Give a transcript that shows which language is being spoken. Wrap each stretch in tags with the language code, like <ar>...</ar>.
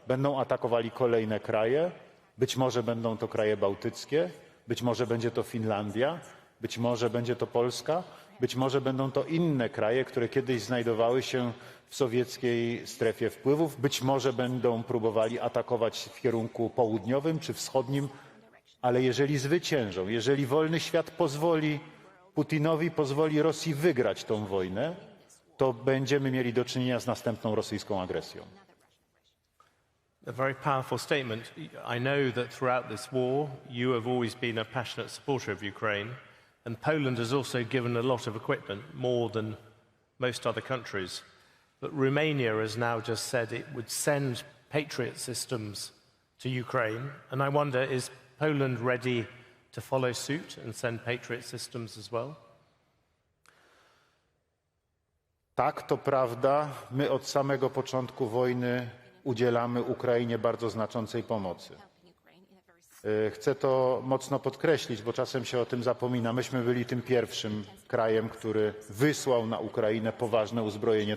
<pl>Będą atakowali kolejne kraje, być może będą to kraje bałtyckie, być może będzie to Finlandia, być może będzie to Polska, być może będą to inne kraje, które kiedyś znajdowały się w sowieckiej strefie wpływów, być może będą próbowali atakować w kierunku południowym czy wschodnim, ale jeżeli zwyciężą, jeżeli wolny świat pozwoli Putinowi, pozwoli Rosji wygrać tą wojnę, to będziemy mieli do czynienia z następną rosyjską agresją.</pl> <en>A very powerful statement. I know that throughout this war, you have always been a passionate supporter of Ukraine, and Poland has also given a lot of equipment, more than most other countries. But Romania has now just said it would send Patriot systems to Ukraine, and I wonder, is Poland ready to follow suit and send Patriot systems as well?</en> <pl>Tak, to prawda. My od samego początku wojny udzielamy Ukrainie bardzo znaczącej pomocy. Chcę to mocno podkreślić, bo czasem się o tym zapomina. Myśmy byli tym pierwszym krajem, który wysłał na Ukrainę poważne uzbrojenie.</pl>